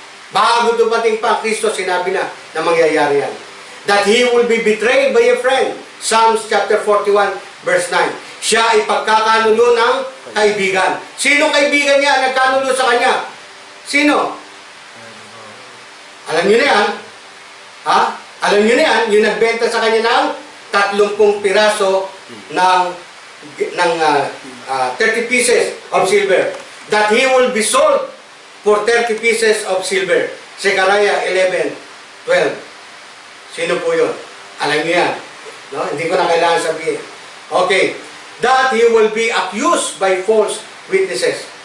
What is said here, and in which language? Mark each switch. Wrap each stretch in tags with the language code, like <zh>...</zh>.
<tl>Bago dumating pa ang Kristo, sinabi na mangyayari yan.</tl> <en>That He will be betrayed by a friend. Psalms chapter 41 verse 9.</en> <tl>Siya ay pagkakanulo ng kaibigan. Sino kaibigan niya nagkanulo sa kanya? Sino? Alam niyo na yan? Ha? Alam niyo na yan? Yung nagbenta sa kanya ng 30 piraso ng</tl> <en>30 pieces of silver. That he will be sold for 30 pieces of silver. Zechariah 11:12. Sino po yun? Alam niyo yan. No?</en> <tl>Hindi ko na kailangan sabihin. Okay.</tl> <en>That he will be accused by false witnesses.</en>